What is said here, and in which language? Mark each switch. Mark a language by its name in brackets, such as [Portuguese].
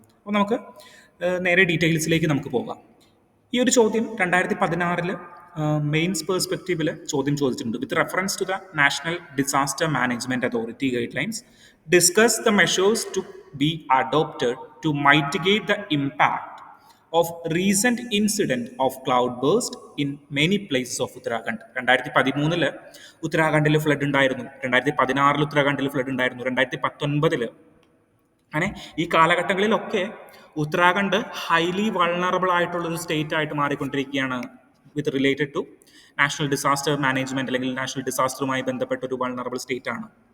[Malayalam] അപ്പോൾ നമുക്ക് നേരെ ഡീറ്റെയിൽസിലേക്ക് നമുക്ക് പോകാം. ഈ ഒരു ചോദ്യം 2016 മെയിൻസ് പെർസ്പെക്റ്റീവിൽ ചോദ്യം ചോദിച്ചിട്ടുണ്ട്. [English] With reference to the national disaster management authority guidelines discuss the measures to be adopted to mitigate the impact of recent incident of cloudburst in many places of Uttarakhand. [Malayalam] 2013 ഉത്തരാഖണ്ഡിൽ flood ഉണ്ടായിരുന്നു, 2016 ഉത്തരാഖണ്ഡിൽ flood ഉണ്ടായിരുന്നു, 2019 അങ്ങനെ ഈ കാലഘട്ടങ്ങളിലൊക്കെ Uttarakhand highly vulnerable ആയിട്ടുള്ള ഒരു state ആയിട്ട് മാറിക്കൊണ്ടിരിക്കുകയാണ് [English] with related to national disaster management [Malayalam] അല്ലെങ്കിൽ നാഷണൽ ഡിസാസ്റ്ററുമായി ബന്ധപ്പെട്ട ഒരു വൾണറബിൾ സ്റ്റേറ്റ് ആണ്.